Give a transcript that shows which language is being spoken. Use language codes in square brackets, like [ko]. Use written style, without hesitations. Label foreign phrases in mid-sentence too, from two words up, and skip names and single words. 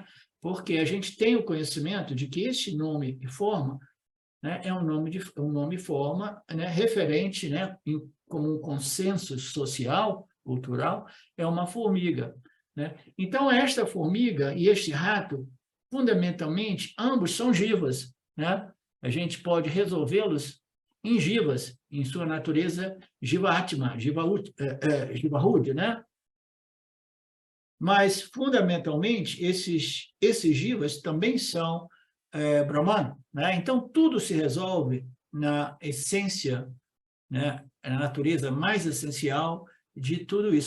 [pt] Porque a gente tem o conhecimento de que este nome e forma, né, é um nome e forma, né, referente, né, como um consenso social, cultural, é uma formiga, né? Então, esta formiga e este rato, fundamentalmente, ambos são jivas, né? A gente pode resolvê-los em jivas, em sua natureza jiva-atma, jiva-hud, né? Mas, fundamentalmente, esses jivas também são Brahman, né? Então, tudo se resolve na essência, né? Na natureza mais essencial de tudo isso.